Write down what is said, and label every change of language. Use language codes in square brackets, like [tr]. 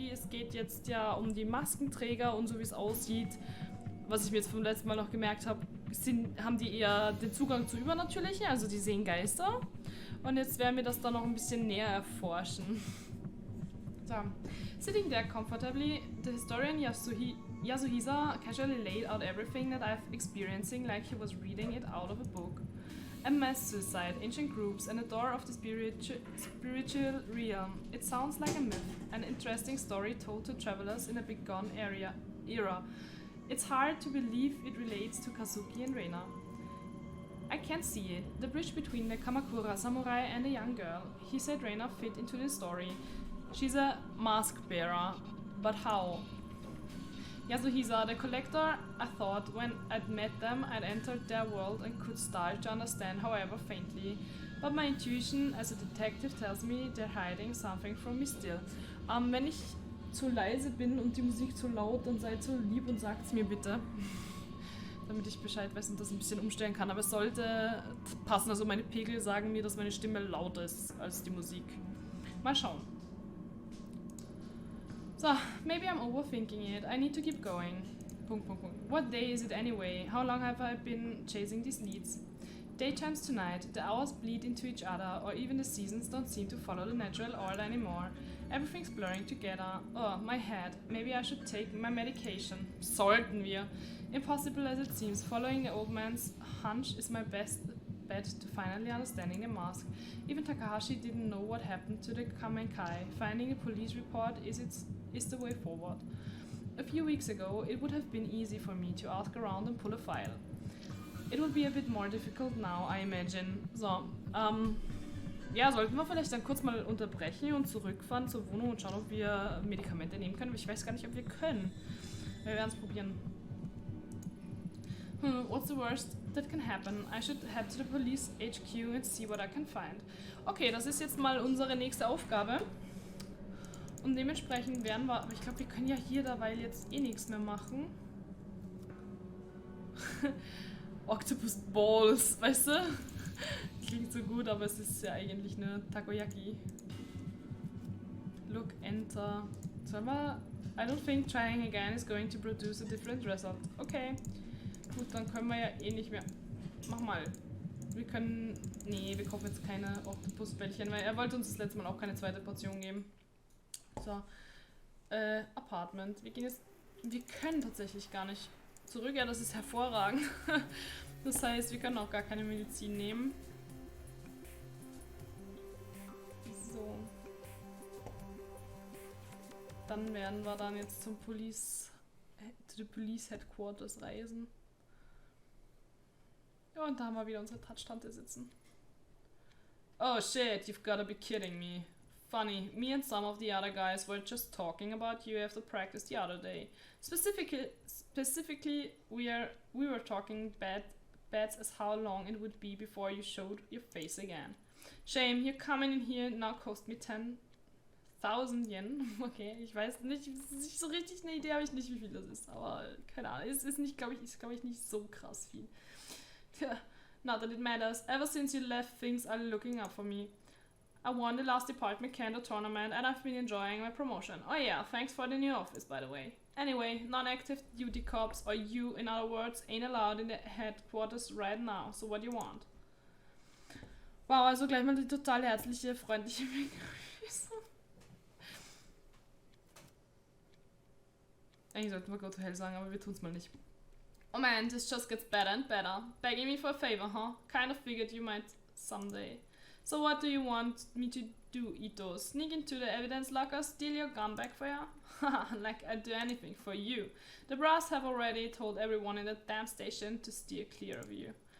[de] geht ja um die Maskenträger und so wie es aussieht, was ich mir jetzt vom letzten Mal noch gemerkt habe, haben die eher den Zugang zu Übernatürlichen, also die sehen Geister. Und jetzt werden wir das dann noch ein bisschen näher erforschen. So. [en] Sitting there comfortably, the historian Yasuhisa casually laid out everything that I've experiencing like he was reading it out of a book. A mass suicide, ancient groups, and a door of the spiritual realm. It sounds like a myth, an interesting story told to travelers in a bygone era. It's hard to believe it relates to Kazuki and Reina. I can't see it. The bridge between the Kamakura samurai and a young girl. He said Reina fit into the story. She's a mask bearer, but how? Yasuhisa, the collector, I thought when I'd met them I'd entered their world and could start to understand, however faintly. But my intuition as a detective tells me they're hiding something from me still. [de] Wenn ich zu leise bin und die Musik zu laut, dann seid so lieb und sagt's mir bitte. Damit ich Bescheid weiß und das ein bisschen umstellen kann. Aber es sollte passen, also meine Pegel sagen mir, dass meine Stimme lauter ist als die Musik. Mal schauen. [en] So, maybe I'm overthinking it. I need to keep going. What day is it anyway? How long have I been chasing these leads? Day turns to night, the hours bleed into each other, or even the seasons don't seem to follow the natural order anymore. Everything's blurring together. Oh, my head. Maybe I should take my medication. [de] Sollten wir. [en] Impossible as it seems, following the old man's hunch is my best bet to finally understanding the mask. Even Takahashi didn't know what happened to the Kamenkai. Finding a police report is the way forward. A few weeks ago, it would have been easy for me to ask around and pull a file. It will be a bit more difficult now, I imagine. [de] So, ja, sollten wir vielleicht dann kurz mal unterbrechen und zurückfahren zur Wohnung und schauen, ob wir Medikamente nehmen können. Ich weiß gar nicht, ob wir können. Wir werden es probieren. [en] What's the worst that can happen? I should head to the police HQ and see what I can find. [de] Okay, das ist jetzt mal unsere nächste Aufgabe. Und dementsprechend werden wir... Aber ich glaube, wir können ja hier dabei jetzt eh nichts mehr machen. Octopus Balls, weißt du? Klingt so gut, aber es ist ja eigentlich eine Takoyaki. [en] Look, enter. [de] Sollen wir... [en] I don't think trying again is going to produce a different result. Okay. [de] Gut, dann können wir ja eh nicht mehr... Mach mal. Wir können... Nee, wir kaufen jetzt keine Oktopusbällchen, weil er wollte uns das letzte Mal auch keine zweite Portion geben. So. Apartment. Wir gehen jetzt... Wir können tatsächlich gar nicht zurück. Ja, das ist hervorragend. Das heißt, wir können auch gar keine Medizin nehmen. So. Dann werden wir dann jetzt zum Police Headquarters reisen. Ja, und da haben wir wieder unsere Touch-Tante sitzen. [en] Oh shit, you've gotta be kidding me. Funny, me and some of the other guys were just talking about you after practice the other day. Specifically, we were talking bets as how long it would be before you showed your face again. Shame, you're coming in here now cost me 10,000 Yen. [de] Okay, ich weiß nicht so richtig eine Idee habe ich nicht, wie viel das ist, aber keine Ahnung, es ist nicht, glaube ich, nicht so krass viel. [en] Not that it matters. Ever since you left, things are looking up for me. I won the last department candor tournament and I've been enjoying my promotion. Oh yeah, thanks for the new office, by the way. Anyway, non-active duty cops, or you, in other words, ain't allowed in the headquarters right now. So what do you want? [de] Wow, also gleich mal die total herzliche, freundliche Begrüßung. Eigentlich sollten wir [en] go to hell [de] sagen, aber wir tun's mal nicht. [en] Oh man, this just gets better and better. Begging me for a favor, huh? Kind of figured you might someday. So what do you want me to do, Itō? Sneak into the evidence locker, steal your gun back for ya? Haha, like I'd do anything for you. The brass have already told everyone in the damn station to steer clear of you.